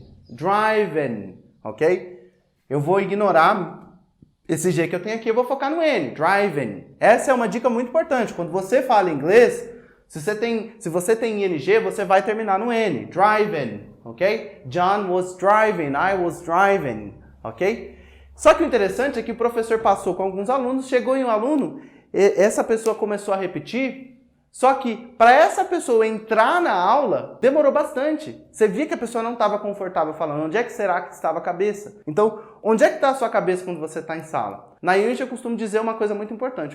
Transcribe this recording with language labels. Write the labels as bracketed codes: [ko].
[pt] Driving, ok? Eu vou ignorar esse G que eu tenho aqui, eu vou focar no N, driving. Essa é uma dica muito importante. Quando você fala inglês, se você tem ING, você vai terminar no N, driving, ok? [en] John was driving, I was driving, ok? [pt] Só que o interessante é que o professor passou com alguns alunos, chegou em um aluno, essa pessoa começou a repetir, só que para essa pessoa entrar na aula, demorou bastante. Você via que a pessoa não estava confortável falando. Onde é que será que estava a cabeça? Então, onde é que está a sua cabeça quando você está em sala? Na Unity eu costumo dizer uma coisa muito importante.